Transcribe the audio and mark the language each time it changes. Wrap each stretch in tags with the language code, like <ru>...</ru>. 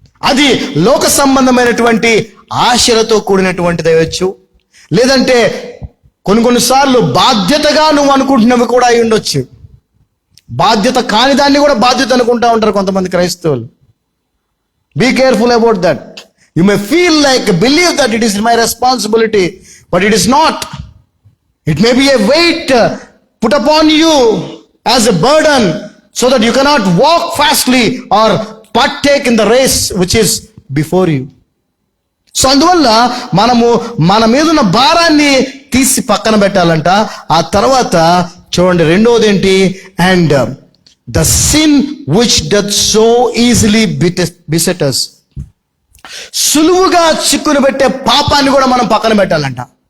<te>అది లోక సంబంధమైనటువంటి ఆశలతో కూడినటువంటిది అయ్యొచ్చు, లేదంటే కొన్నిసార్లు బాధ్యతగా నువ్వు అనుకుంటున్నవి కూడా అయి ఉండొచ్చు. బాధ్యత కాని దాన్ని కూడా బాధ్యత అనుకుంటా ఉంటారు కొంతమంది క్రైస్తవులు.</te> <en>Be careful about that. You may feel like, believe that it is my responsibility, but it is not. It may be a weight put upon you as a burden, so that you cannot walk fastly or partake in the race which is before you.</en> <te>So అందువల్ల మనము మన మీద ఉన్న భారాన్ని తీసి పక్కన పెట్టాలంట. ఆ తర్వాత చూడండి, రెండవది ఏంటి?</te> <en>And the sin which doth so easily beset us.</en> <te>సులువుగా చిక్కును పెట్టే పాపాన్ని కూడా మనం పక్కన పెట్టాలంట.</te>